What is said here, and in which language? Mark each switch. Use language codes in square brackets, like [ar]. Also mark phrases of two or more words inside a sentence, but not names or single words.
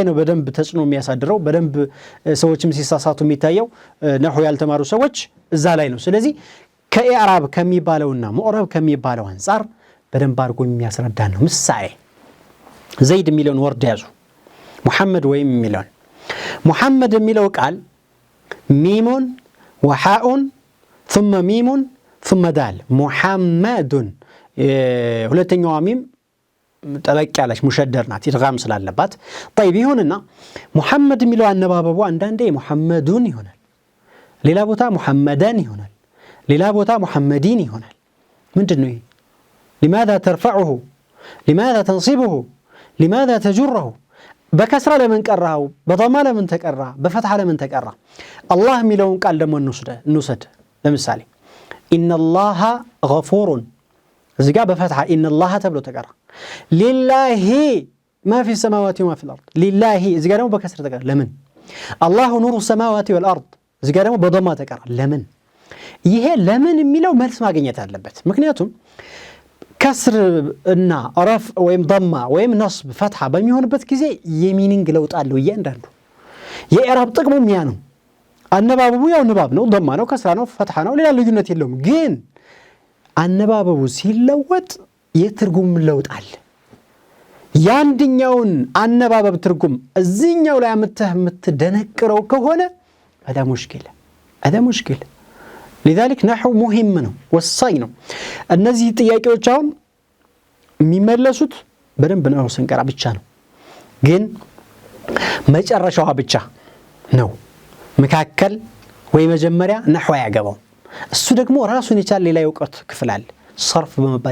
[am] ነው በደንብ ተጽዕኖ የሚያሳድረው በደንብ ሰዎችም ሲሳሳቱ የሚታየው ነህው ያልተማሩ ሰዎች እዛ ላይ ነው ስለዚህ ከኢዕራብ ከሚባለውና ሙዕረብ ከሚባለው አንፃር በደንብ አድርጎ የሚያስረዳ ነው ምሳሌ ዘይድ የሚለውን ወርድ ያዙ ሙሐመድ ወይም የሚለውን ሙሐመድ የሚለው ቃል ሚሙን ወሃኡን ثم ሚሙን ثم ዳል ሙሐመዱን ሁለተኛው ሚም ጠበቅ ያለች ሙሸደር ናት ኢድጋም ስላለባት طيب ይሁንና ሙሐመድ የሚለው አነባበቡ አንዳንዴ ሙሐመዱን ይሆናል ሌላ ቦታ ሙሐመዳን ይሆናል ሌላ ቦታ ሙሐመዲን ይሆናል ምንድነው ይሄ [ar] لماذا ترفعه لماذا تنصبه لماذا تجره بكسر لمن قرأه بضمه لمن تقرأ بفتح لمن تقرأ [am] الله የሚለውን ቃል ደግሞ እንውሰድ ለምሳሌ [ar] ان الله غفور [am] እዚህ ጋር በፈትሐ [ar] ان الله [am] ተብሎ ተቀራ [ar] لله ما في السماوات وما في الارض لله [am] እዚህ ጋር ደግሞ በከስር ተቀራ ለምን [ar] الله نور السماوات والارض [am] እዚህ ጋር ደግሞ በضمه ተቀራ ለምን ይሄ ለምን የሚለው መልስ ማግኘት አለበት ምክንያቱም كسر እና ረፍ ወይም ضمه ወይም ነስብ ፈትሐ በሚሆንበት ጊዜ የሚኒንግ ለውጥ አለው እያንዳንዱ የኢዕራብ ጥቅሙ ያ ነው አነባበቡ ያው ንባብ ነው ضمه ነው ከስራ ነው ፈትሐ ነው ሌላ ልዩነት የለውም ግን አነባበቡ ሲለወጥ የትርጉም ለውጥ አለ ያንድኛውን አነባበብ ትርጉም እዚህኛው ላይ የምትደነቅረው ከሆነ [ar] هذا مشكلة لذلك نحو مهم [am] ነው ወሳኝ ነው እነዚህ ጥያቄዎች አሁን የሚመለሱት በደንብ ነው ስንቀራ ብቻ ነው ግን መጨረሻው ብቻ ነው መካከል ወይ መጀመሪያ نحو ያገባው እሱ ደግሞ ራሱን የቻለ ሌላ የውቀት ክፍል አለ ሰርፍ በመባል